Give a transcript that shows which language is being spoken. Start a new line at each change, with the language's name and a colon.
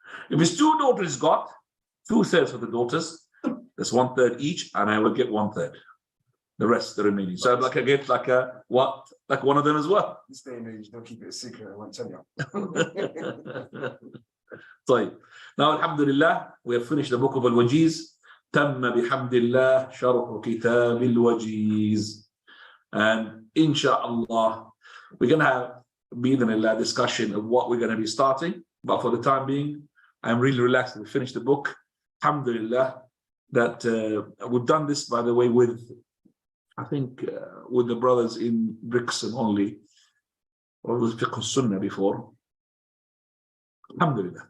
English: If his 2 daughters got 2/3 of the daughters, that's 1/3 each, and I will get 1/3. The rest, the remaining. So I get like one of them as well. This day and age, don't keep it a secret, I won't tell you.
Arabic: طيب.
English: Now, alhamdulillah, we have finished the book of Al-Wajeez.
Arabic: تم بحمد الله شرح كتاب الوجيز.
English: And inshallah, we're going to have a discussion of what we're going to be starting. But for the time being, I'm really relaxed. We finished the book. Alhamdulillah, that we've done this, by the way, with, I think, with the brothers in Brixton only, or it was Fiqh Sunnah before. Alhamdulillah.